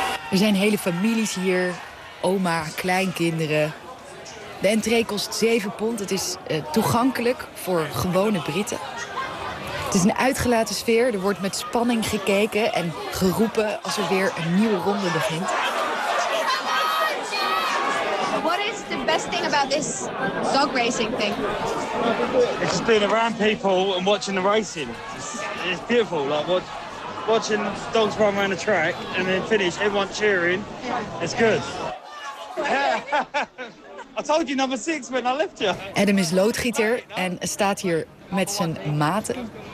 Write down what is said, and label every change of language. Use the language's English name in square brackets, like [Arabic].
[Dutch] Er zijn hele families hier. Oma, kleinkinderen. De entree kost 7 pond. Het is toegankelijk voor gewone Britten. Het is een uitgelaten sfeer. Er wordt met spanning gekeken en geroepen als er weer een nieuwe ronde begint. [English] Best thing about this dog racing thing. It's just being around people and watching the racing. It's beautiful. Like watching dogs run around the track and then finish, everyone cheering. Yeah. It's good. I told you number 6 when I left you. [Dutch] Adam is loodgieter en staat hier met zijn maten.